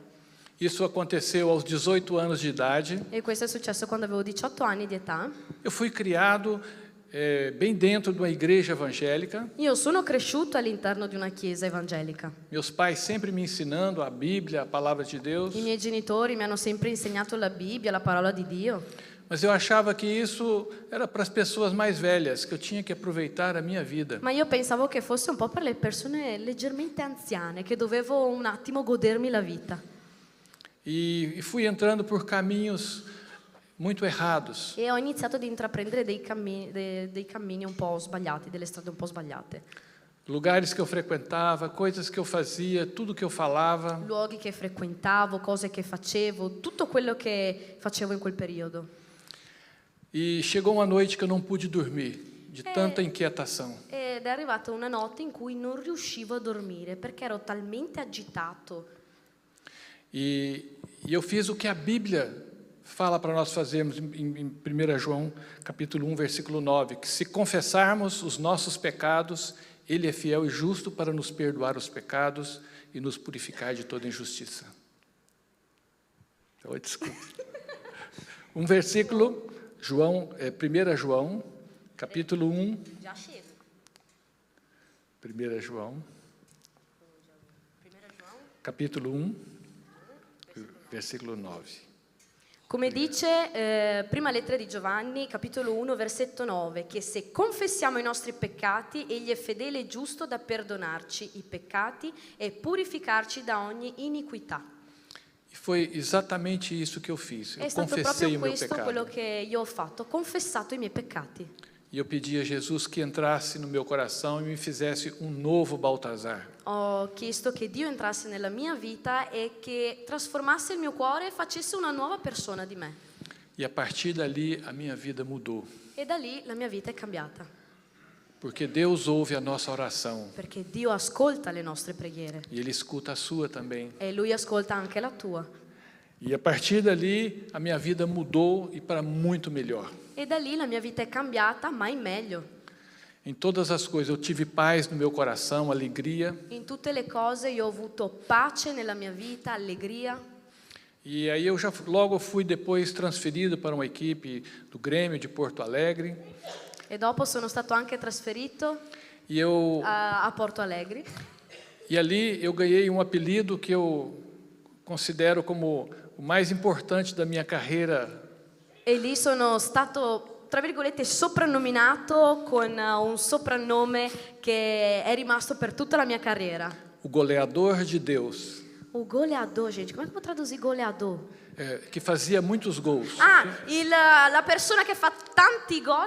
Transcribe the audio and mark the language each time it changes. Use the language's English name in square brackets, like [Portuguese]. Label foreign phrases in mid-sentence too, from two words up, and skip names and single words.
[Portuguese] Isso aconteceu aos 18 anos de idade. [Italian] E questo è successo quando avevo 18 anni di età. [Portuguese] Eu fui criado bem dentro de uma igreja evangélica. [Italian] Io sono cresciuto all'interno di una chiesa evangelica. [Portuguese] Meus pais sempre me ensinando a Bíblia, a palavra de Deus. [Italian] I miei genitori mi hanno sempre insegnato la Bibbia, la parola di Dio. [Portuguese] Mas eu achava que isso era para as pessoas mais velhas, que eu tinha que aproveitar a minha vida. [Italian] Ma io pensavo che fosse un po' per le persone leggermente anziane, che dovevo un attimo godermi la vita. [Portuguese] E fui entrando por caminhos muito errados. [Italian] E ho iniziato ad intraprendere dei cammini un po' sbagliati, delle strade un po' sbagliate. [Portuguese] Lugares que eu frequentava, coisas que eu fazia, tudo que eu falava. [Italian] Luoghi che frequentavo, cose che facevo, tutto quello che facevo in quel periodo. [Portuguese] E chegou uma noite que eu não pude dormir, de tanta inquietação. [Italian] Ed è arrivata una notte in cui non riuscivo a dormire perché ero talmente agitato. [Portuguese] E eu fiz o que a Bíblia fala para nós fazermos em 1 João, capítulo 1, versículo 9, que se confessarmos os nossos pecados, Ele é fiel e justo para nos perdoar os pecados e nos purificar de toda injustiça. Oh, desculpa. Um versículo, 1 João, capítulo 1. [Italian] Già scemo. [Portuguese] 1 João, capítulo 1, versículo 9. [Italian] Come dice prima lettera di Giovanni, capitolo 1, versetto 9, che se confessiamo i nostri peccati, Egli è fedele e giusto da perdonarci i peccati e purificarci da ogni iniquità. [Portuguese] E foi exatamente isso que eu fiz. Eu [Italian] È stato [Portuguese] confessei [Italian] proprio [Portuguese] o meu [Italian] questo quello [Portuguese] pecado. [Italian] che io ho fatto, ho confessato i miei peccati. [Portuguese] E eu pedi a Jesus que entrasse no meu coração e me fizesse um novo Baltazar. [Italian] Ho chiesto che Dio entrasse nella mia vita e che trasformasse il mio cuore e facesse una nuova persona di me. [Portuguese] E a partir dali a minha vida mudou. [Italian] E da lì la mia vita è cambiata, [Portuguese] Porque Deus ouve a nossa oração. [Italian] perché Dio ascolta le nostre preghiere [Portuguese] E Ele escuta a sua também. [Italian] e Lui ascolta anche la tua. [Portuguese] E a partir dali a minha vida mudou e para muito melhor. [Italian] E da lì la mia vita è cambiata, ma in meglio. [Portuguese] Em todas as coisas eu tive paz no meu coração, alegria. [Italian] In tutte le cose io ho avuto pace nella mia vita, allegria. [Portuguese] E aí eu já logo fui depois transferido para uma equipe do Grêmio de Porto Alegre. [Italian] E dopo sono stato anche trasferito [Portuguese] E eu [Italian] a Porto Alegre. [Portuguese] e ali eu ganhei um apelido que eu considero como o mais importante da minha carreira. [Italian] E lì sono stato, tra virgolette, soprannominato con un soprannome che è rimasto per tutta la mia carriera. [Portuguese] O goleador de Deus, O goleador, gente, [Italian] come può tradurre goleador? [Portuguese] que fazia muitos gols. [Italian] Ah, la persona che fa tanti gol.